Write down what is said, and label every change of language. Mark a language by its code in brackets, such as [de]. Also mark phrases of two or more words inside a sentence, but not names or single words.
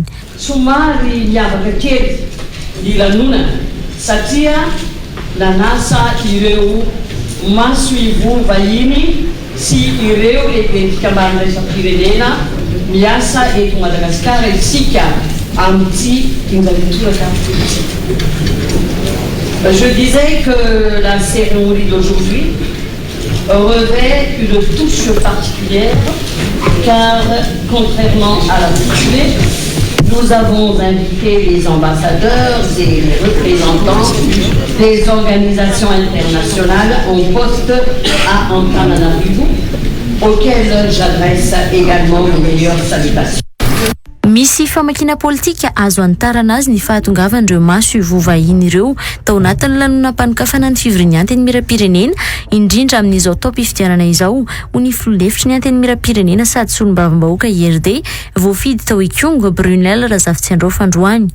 [mg] Somary miavaka kely ny lanonana satria nanasa ireo maso ivo vahiny sy ireo lehibe fikambanana iraisam-pirenena miasa eto Madagasikara isika amin'ity tinjavintoraka. [fr] Je disais que la cérémonie d'aujourd'hui revêt une touche particulière car contrairement à l'accoutumée, nous avons invité les ambassadeurs et les représentants des organisations internationales en poste à Antananarivo, auxquels j'adresse également mes meilleures salutations. [mg] Misy famakina politika azo antarana azy ny fahatongavan'ireo maso vovahiny ireo tao anatin'ny lanonam-panokafana ny fivoriana ny anteny miram-pirenena indrindra amin'izao taom-pifidianana izao ho ny filoha-hevitry ny anteny miram-pirenena sady solombavam-bahoaka IRD voafidy tao Ikongo Brunel Razaftsiandrova androany.